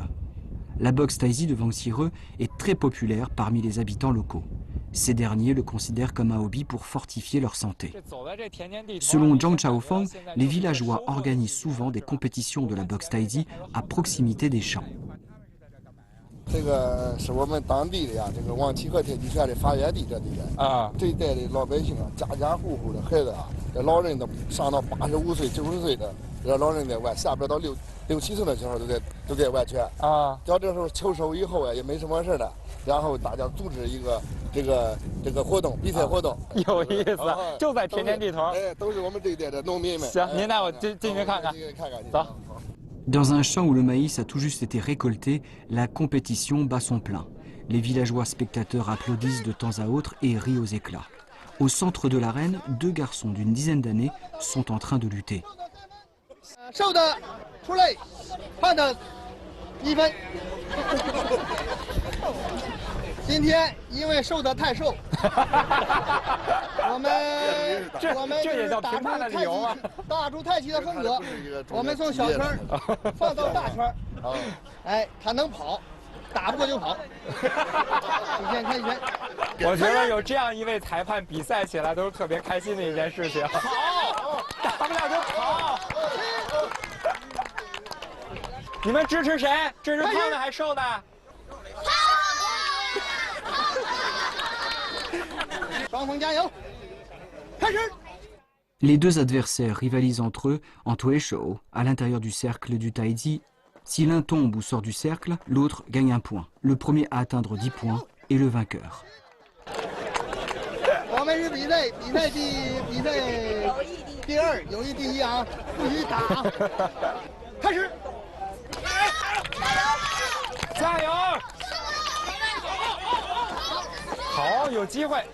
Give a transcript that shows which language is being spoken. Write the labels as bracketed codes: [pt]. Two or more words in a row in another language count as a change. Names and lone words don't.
[fr] La boxe taïzi de Wang Qire est très populaire parmi les habitants locaux. Ces derniers le considèrent comme un hobby pour fortifier leur santé. Selon Zhang Chaofang, les villageois organisent souvent des compétitions de la boxe taïzi à proximité des champs. [zh] 这个是我们当地的呀，这个王启和太极拳的发源地这地方啊。这一带的老百姓啊，家家户户的孩子啊，这老人都上到85岁、90岁的，这老人在玩，下边到6、7岁的小孩都在玩拳啊。到这时候秋收以后啊，也没什么事了，然后大家组织一个这个活动，比赛活动，有意思，就在田间地头。哎，都是我们这一带的农民们。行，您带我进去看看。走。 [fr] Dans un champ où le maïs a tout juste été récolté, la compétition bat son plein. Les villageois spectateurs applaudissent de temps à autre et rient aux éclats. Au centre de l'arène, 2 garçons d'une dizaine d'années sont en train de lutter. [zh] 瘦的出来，胖的1分。今天因为瘦的太瘦，我们这也叫评判的理由啊！打出太极的风格，我们从小圈放到大圈，哎，他能跑，打不过就跑。一拳看一拳。我觉得有这样一位裁判，比赛起来都是特别开心的一件事情。跑，打不了就跑。你们支持谁？支持胖的还是瘦的？ [fr] Les 2 adversaires rivalisent entre eux en Tueshou, à l'intérieur du cercle du Taiji. Si l'un tombe ou sort du cercle, l'autre gagne un point. Le premier à atteindre 10 points est le vainqueur. [zh] 我们是比赛第2，友谊第1啊，不许打。开始，加油！好，有机会。